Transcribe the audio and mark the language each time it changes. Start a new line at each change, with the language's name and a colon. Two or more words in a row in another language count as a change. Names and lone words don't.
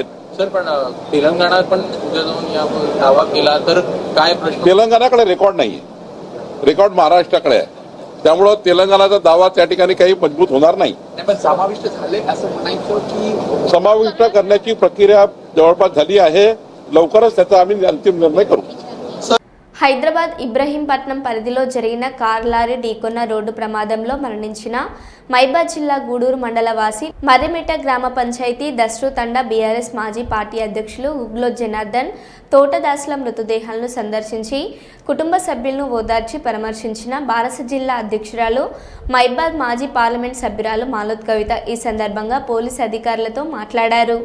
Marathi: सर पण तेलंगणा पण उद्या जाऊन या दावा केला तर काय प्रश्न? तेलंगणाकडे रेकॉर्ड नाहीये, रेकॉर्ड महाराष्ट्राकडे आहे. त्यामुळं तेलंगणाचा दावा त्या ठिकाणी काही मजबूत होणार नाही. पण समाविष्ट झाले असं म्हणायचं की समाविष्ट करण्याची प्रक्रिया जवळपास झाली आहे. लवकरच त्याचा आम्ही अंतिम निर्णय करू.
Telugu: హైదరాబాద్ ఇబ్రహీంపట్నం పరిధిలో జరిగిన కార్ లారీ ఢీకొన్న రోడ్డు ప్రమాదంలో మరణించిన మైబాద్ జిల్లా గూడూరు మండల వాసి మర్రిమిట్ట గ్రామ పంచాయతీ దస్రు తండా బీఆర్ఎస్ మాజీ పార్టీ అధ్యక్షులు ఉగ్లో జనార్దన్ తోటదాసుల మృతదేహాలను సందర్శించి కుటుంబ సభ్యులను ఓదార్చి పరామర్శించిన బారస జిల్లా అధ్యక్షురాలు మైబాద్ మాజీ పార్లమెంట్ సభ్యురాలు మాలోత్ కవిత ఈ సందర్భంగా పోలీసు అధికారులతో మాట్లాడారు.